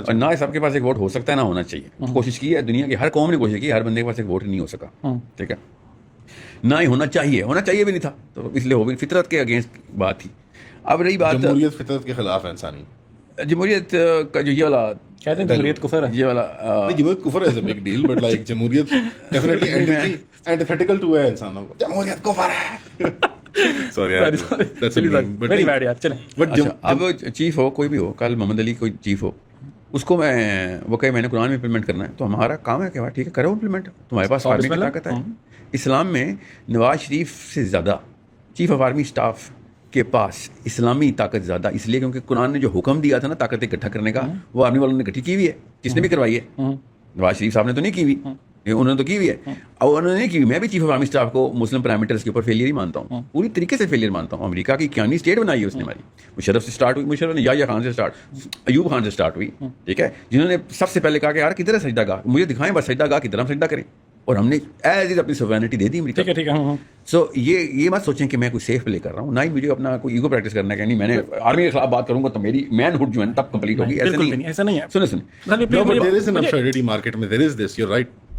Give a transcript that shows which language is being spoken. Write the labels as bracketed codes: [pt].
[ur] اور نہ سب کے پاس ایک ووٹ ہو سکتا ہے, نہ ہونا چاہیے. کوشش کی ہے دنیا کی ہر قوم نے کوشش کی, ہر بندے کے پاس ایک ووٹ نہیں ہو سکا, ٹھیک ہے, نہ ہی ہونا چاہیے بھی نہیں تھا, تو اس لیے ہو بھی فطرت کے اگینسٹ بات تھی. اب رہی بات جمہوریت فطرت کے خلاف ہے انسانی. جمہوریت کا جو یہ والا کہتے ہیں جمہوریت کفر ہے, یہ والا جمہوریت کفر [en] is a big deal, but like [ur] جمہوریت [en] definitely antithetical to [ur] ہے انسانوں کو. جمہوریت کفر ہے. [en] Sorry, that's very bad [ur] یار. چلیں اب چیف ہو کوئی بھی ہو, کل محمد علی کوئی چیف ہو, اس کو وہ کہے میں نے قرآن میں امپلیمنٹ کرنا ہے, تو ہمارا کام ہے کہ ٹھیک ہے کرو امپلیمنٹ, تمہارے پاس آرمی کی طاقت ہے. اسلام میں نواز شریف سے زیادہ چیف آف آرمی اسٹاف کے پاس اسلامی طاقت زیادہ, اس لیے کیونکہ قرآن نے جو حکم دیا تھا نا طاقت اکٹھا کرنے کا, وہ آرمی والوں نے اکٹھی کی ہوئی ہے. کس نے بھی کروائی ہے, نواز شریف صاحب نے تو نہیں کی ہوئی, انہوں نے تو کی ہوئی ہے, اور انہوں نے نہیں کی ہوئی. میں بھی چیف آف آرمی اسٹاف کو مسلم پیرامیٹرز کے اوپر فیلئر ہی مانتا ہوں, پوری طریقے سے فیلئر مانتا ہوں. امریکہ کی قیامی اسٹیٹ بنائی ہے اس نے ہماری, مشرف سے اسٹارٹ ہوئی, مشرف نے یا خان سے اسٹارٹ, ایوب خان سے اسٹارٹ ہوئی, ٹھیک ہے, جنہوں نے سب سے پہلے کہا کہ یار کدھر ہے سجدہ گاہ, مجھے دکھائیں بس سجدہ گاہ کدھر ہم سجدہ کریں, اور ہم نے ایز از اپنی سوورینٹی دے دی امریکہ. ٹھیک ہے. سو یہ مت سوچیں کہ میں کوئی سیف پلے کر رہا ہوں, نہ ہی مجھے اپنا کوئی ایگو پریکٹس کرنا ہے کہ نہیں میں نے آرمی کے خلاف بات کروں گا تو میری مین ہوڈ جو ہے تب کمپلیٹ ہوگی. ایسا نہیں ہے. سنیں [en] there is an absurdity [ur] market میں, [en] there is this, you're right.